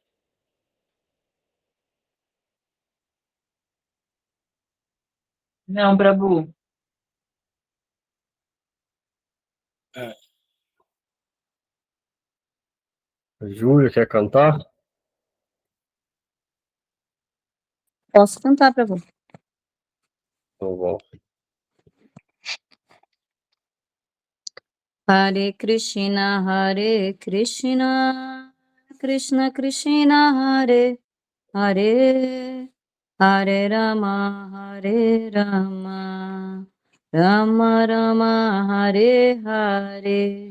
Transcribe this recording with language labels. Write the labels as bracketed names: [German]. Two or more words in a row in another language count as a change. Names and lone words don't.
[Portuguese] Não, Prabhu. Júlia, quer cantar? Posso cantar, Prabhu? Então, bom. [Sanskrit] हरे कृष्ण, कृष्ण कृष्ण, हरे हरे, हरे राम, राम राम, हरे हरे.